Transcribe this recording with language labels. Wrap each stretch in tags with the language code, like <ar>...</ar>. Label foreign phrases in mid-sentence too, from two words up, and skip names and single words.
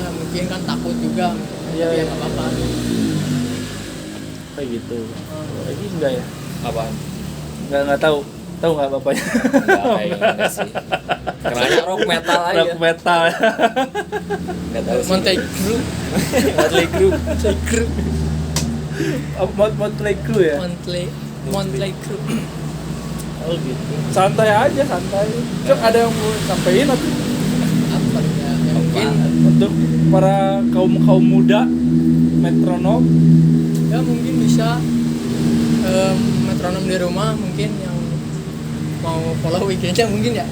<id>Ya mungkin kan takut juga. Iya, Ya iya. enggak apa-apa. Kayak gitu. Lagi enggak ya? Apaan? Enggak tahu. Tahu enggak bapaknya? Enggak sih. Kenanya</id> <en>rock metal</en> <id>aja.</id> <en>Rock metal.</en> <id>Enggak tahu sih. Motley Crue. Motley Crue. Motley Crue ya? Motley Crue. Oh gitu. Santai aja, santai. Cok ada yang mau sampein atau Apa ya? Ya mungkin untuk para kaum muda metronom? ya mungkin bisa metronom di rumah mungkin yang mau follow IG-nya mungkin ya.</id>